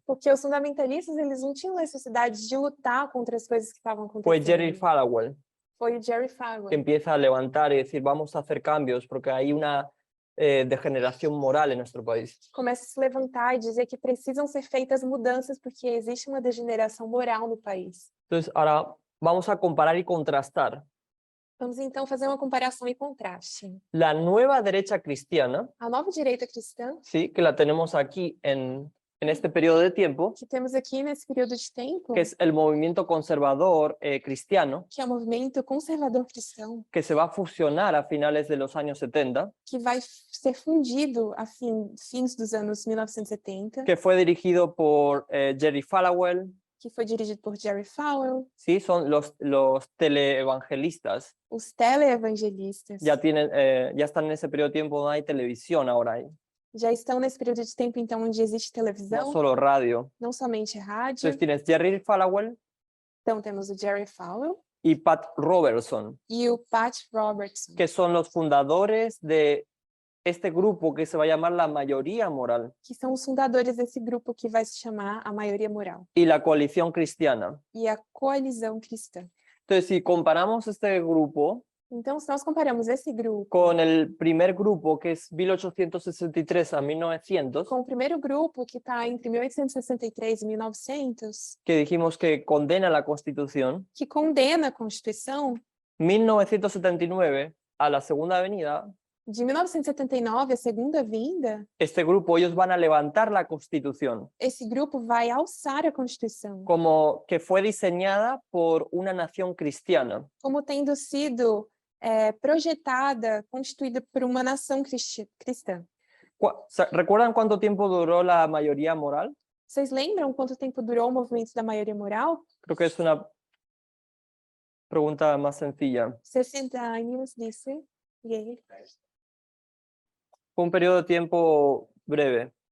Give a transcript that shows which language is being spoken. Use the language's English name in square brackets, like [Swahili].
[Portuguese] Porque os fundamentalistas, eles não tinham necessidade de lutar contra as coisas que estavam [Spanish] Fue Jerry [Portuguese] acontecendo. [Spanish] Falwell [Portuguese] Foi o Jerry [Spanish] que [Portuguese] Falwell [Spanish] empieza a levantar y decir, vamos a hacer cambios porque hay una degeneración moral en nuestro país. [Portuguese] começa a se levantar e dizer que precisam ser feitas mudanças porque existe uma degeneração moral no país. [Spanish] Entonces, ahora vamos a comparar y contrastar [Portuguese] Vamos então fazer uma comparação e contraste. [Spanish] la nueva derecha cristiana, [Portuguese] A nova direita cristã, [Spanish] sí, que la tenemos aquí en este periodo de tiempo, [Portuguese] que temos aqui nesse período de tempo, [Spanish] que es el movimiento conservador cristiano, [Portuguese] que é o movimento conservador cristão, [Spanish] que se va a fusionar a finales de los años 70, [Portuguese] que vai ser fundido a fins dos anos 1970, [Spanish] que fue dirigido por Jerry Falwell, [Portuguese] que foi dirigido por Jerry Falwell, [Spanish] ¿sí? Son los teleevangelistas. [Portuguese] os teleevangelistas. [Spanish] Ya están en ese periodo de tiempo donde hay televisión ahora, hay, [Portuguese] Já estão nesse período de tempo, então, onde existe [Spanish] no [Portuguese] televisão, [Spanish] solo radio. [Portuguese] não somente rádio. [Spanish] Entonces tienes Jerry Falwell [Portuguese] Então, temos o Jerry Falwell [Spanish] y Pat Robertson, [Portuguese] e o Pat Robertson, [Spanish] que son los fundadores de este grupo que se va a llamar la mayoría moral [Portuguese] que são os fundadores desse grupo que vai se chamar a Maioria Moral [Spanish] y la coalición cristiana. [Portuguese] e a Coalizão Cristã. [Spanish] Entonces, si comparamos este grupo [Portuguese] Então, se nós comparamos esse grupo [Spanish] con el primer grupo, que es 1863 a 1900, [Portuguese] com o primeiro grupo, que está entre 1863 e 1900, [Spanish] que dijimos que condena la Constitución, [Portuguese] que condena a Constituição, [Spanish] 1979 a la Segunda Avenida, [Portuguese] de 1979, a Segunda Vinda, [Spanish] este grupo, ellos van a levantar la Constitución [Portuguese] esse grupo vai alçar a Constituição, [Spanish] como que fue diseñada por una nación cristiana. [Portuguese] como tendo sido projetada, constituída por uma nação cristã. [Spanish] ¿Recuerdan cuánto tiempo duró la mayoría moral? [Portuguese] Vocês lembram quanto tempo durou o movimento da maioria moral? [Spanish] Creo que es una pregunta más sencilla. [Portuguese] 60 anos, disse. E aí? [Spanish] Fue un periodo de tiempo breve,